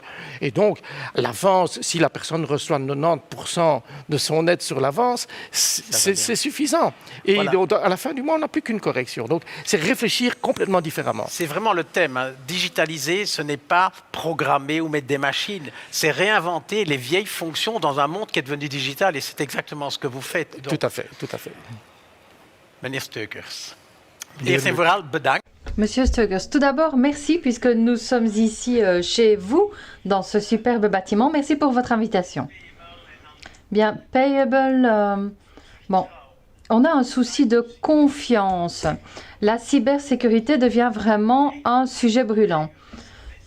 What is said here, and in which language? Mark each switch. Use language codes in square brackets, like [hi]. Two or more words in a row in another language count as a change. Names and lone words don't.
[fr] Et donc, l'avance, si la personne reçoit 90% de son aide sur l'avance, c'est suffisant. Et à la fin du mois, on n'a plus qu'une correction. Donc, c'est réfléchir complètement différemment. C'est vraiment le thème. Hein. Digitaliser, ce n'est pas programmer ou mettre des machines. C'est réinventer les vieilles fonctions dans un monde qui est devenu digital. Et c'est exactement ce que vous faites. Donc, tout à fait, tout à fait. [nl] Meneer Steukers. Eerst en vooral bedankt. [fr] Monsieur Steukers, tout d'abord, merci puisque nous sommes ici chez vous, dans ce superbe bâtiment. Merci pour votre invitation. Bien, Payable, on a un souci de confiance. La cybersécurité devient vraiment un sujet brûlant.